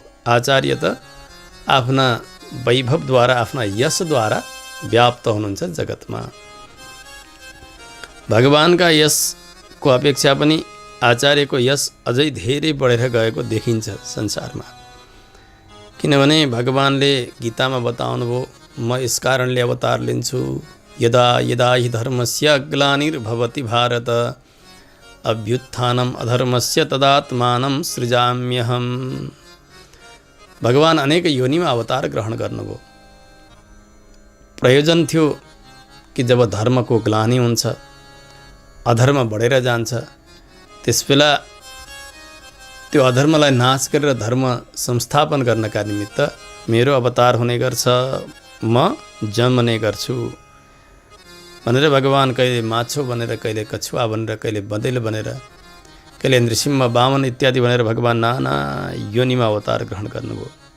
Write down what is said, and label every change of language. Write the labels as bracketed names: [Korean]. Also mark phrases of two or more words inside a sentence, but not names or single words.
[Nepali] आचार्य त आफ्ना वैभवद्वारा आफ्ना यशद्वारा व्याप्त हुनुहुन्छ जगतमा। भगवानका यशको अपेक्षा पनि आचार्यको यश अझै धेरै बढेर गएको देखिन्छ संसारमा। किनभने भगवानले गीतामा बताउनुभयो म यस कारणले अवतार लिन्छु [Sanskrit] यदा यदा हि धर्मस्य ग्लानिर्भवति भारत अभ्युत्थानम अधर्मस्य तदात्मानं सृजाम्यहम। [Nepali] भगवान अनेक योनिमा अवतार ग्रहण गर्नुभयो। प्रयोजन थियो कि जब धर्मको ग्लानि हुन्छ, अधर्म बढेर जान्छ, त्यसबेला त्यो अधर्मलाई नाश गरेर धर्म संस्थापन गर्नका निमित्त मेरो अवतार हुने गर्छ, म जन्मने गर्छु भनेर भगवान कहिले माछो बनेर, कहिले कछुवा बनेर, कहिले बँदेल बनेर, कहिले नृसिंह वामन इत्यादि भनेर भगवान नाना योनिमा अवतार ग्रहण गर्नुभयो।